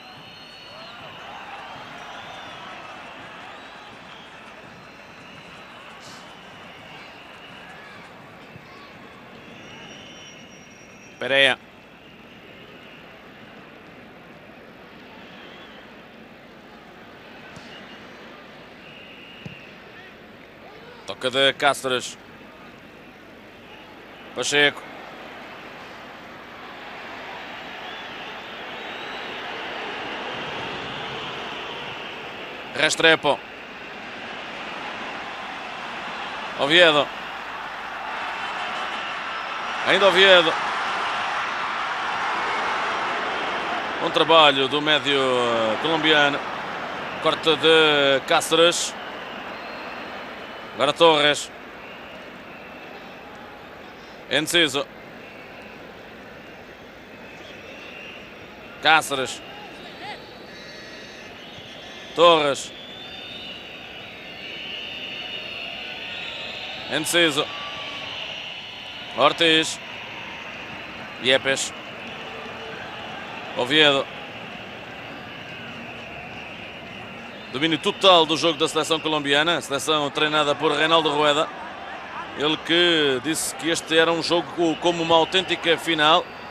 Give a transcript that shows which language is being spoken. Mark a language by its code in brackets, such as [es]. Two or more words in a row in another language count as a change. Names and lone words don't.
[pt] Pereira. Toca de Cáceres. Pacheco. Restrepo. Oviedo. Ainda Oviedo. Bom trabalho do médio colombiano. Corte de Cáceres. Agora Torres. Enciso. Cáceres. Torres. Enciso. Ortiz. Yepes. Oviedo. Domínio total do jogo da seleção colombiana. A seleção treinada por Reinaldo Rueda. Ele que disse que este era um jogo como uma autêntica final.